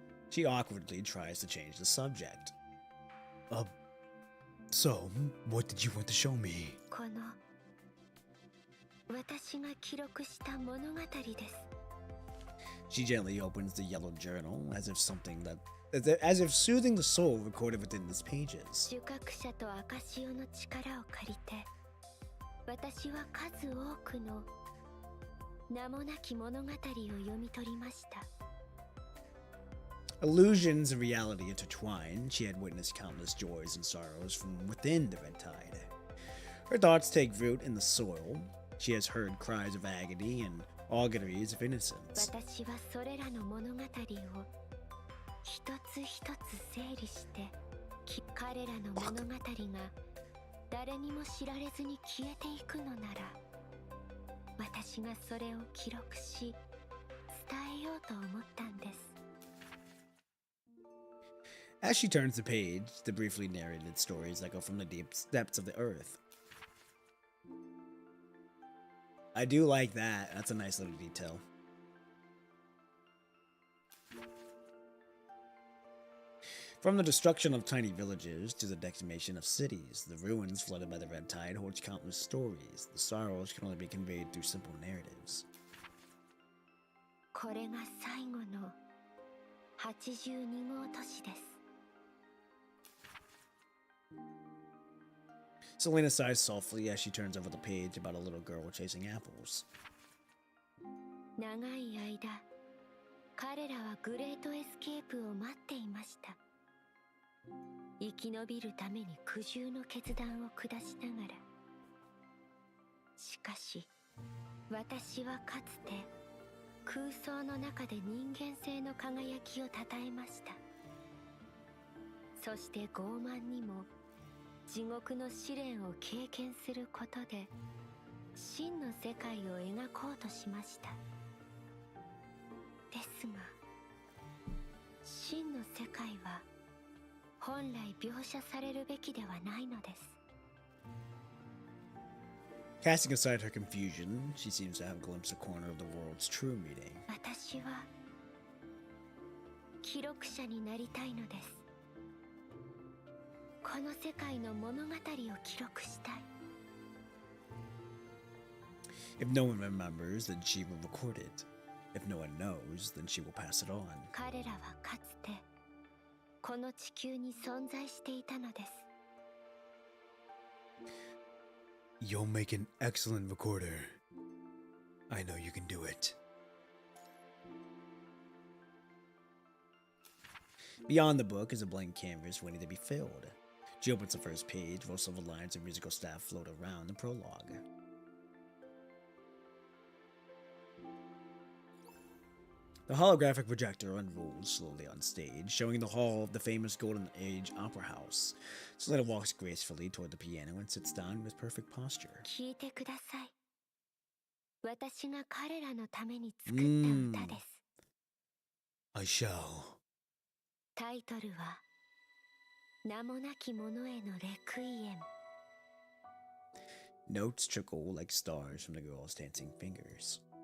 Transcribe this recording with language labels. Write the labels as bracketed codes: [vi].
[en] She awkwardly tries to change the subject. So, what did you want to show me? [ja] この私が記録した物語です。 [en] She gently opens the yellow journal as if soothing the soul recorded within its pages. [ja] 受覚者とアカシオの力を借りて、私は数多くの名もなき物語を読み取りました。 [en] Illusions and reality intertwined, she had witnessed countless joys and sorrows from within the red tide. Her thoughts take root in the soil. She has heard cries of agony and auguries of innocence. [ja] 私はそれらの物語を一つ一つ整理して、彼らの物語が誰にも知られずに消えていくのなら、私がそれを記録し伝えようと思ったんです。 [en] As she turns the page, the briefly narrated stories echo from the deep depths of the earth. I do like that. That's a nice little detail. From the destruction of tiny villages to the decimation of cities, the ruins flooded by the red tide holds countless stories. The sorrows can only be conveyed through simple narratives. [ja] これが最後の82号都市です。 [en] Selena sighs softly as she turns over the page about a little girl chasing apples. [ja] 長い間、彼らはグレートエスケープを待っていました。生き延びるために苦渋の決断を下しながら。しかし、私はかつて空想の中で人間性の輝きをたたえました。そして傲慢にも地獄の試練を経験することで真の世界を描こうとしました。ですが、真の世界は本来描写されるべきではないのです。 [en] Casting aside her confusion, she seems to have glimpsed a corner of the world's true meaning. [ja] 私は記録者になりたいのです。この世界の物語を記録したい。 [en] If no one remembers, then she will record it. If no one knows, then she will pass it on. [ja] 彼らはかつてこの地球に存在していたのです。 [en] You'll make an excellent recorder. I know you can do it. Beyond the book is a blank canvas waiting to be filled. She opens the first page, while silver lines of musical staff float around the prologue. The holographic projector unrolls slowly on stage, showing the hall of the famous Golden Age Opera House. Selena walks gracefully toward the piano and sits down with perfect posture. [ja] 聞いてください。私が彼らのために作った歌です。 [en] I shall. [ja] タイトルは名もなき者へのレクイエム。 [en] Notes trickle like stars from the girl's dancing fingers.